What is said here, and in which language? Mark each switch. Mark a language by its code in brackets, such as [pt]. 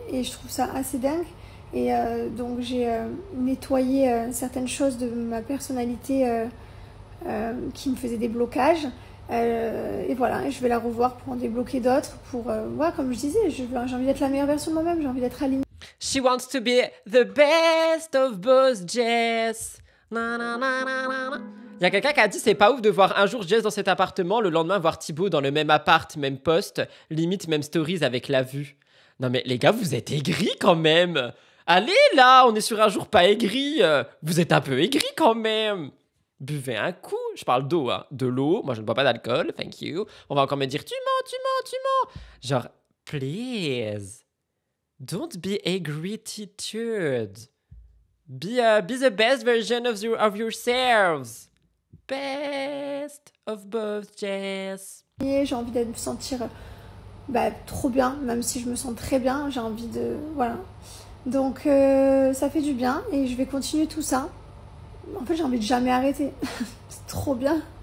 [fr] Et je trouve ça assez dingue. Et donc j'ai nettoyé certaines choses de ma personnalité qui me faisaient des blocages. Et voilà, je vais la revoir pour en débloquer d'autres. Pour, ouais, comme je disais, j'ai envie d'être la meilleure version de moi-même, j'ai envie d'être alignée. [en] She wants to be the best of both Jess. Na, na, na, na, na. [fr] Il y a quelqu'un qui a dit c'est pas ouf de voir un jour Jess dans cet appartement, le lendemain voir Thibaut dans le même appart, même poste, limite même stories avec la vue. Non mais les gars, vous êtes aigris quand même. Allez là, on est sur un jour pas aigri. Vous êtes un peu aigri quand même. Buvez un coup. Je parle d'eau, hein. De l'eau. Moi, je ne bois pas d'alcool. [en] Thank you. [fr] On va encore me dire tu mens, tu mens, tu mens. Genre, please. [en] Don't be agrititude. Be the best version of yourselves. Best of both, Jess. [fr] J'ai envie de me sentir trop bien, même si je me sens très bien. J'ai envie de... Voilà. Donc ça fait du bien et je vais continuer tout ça. En fait, j'ai envie de jamais arrêter. C'est trop bien.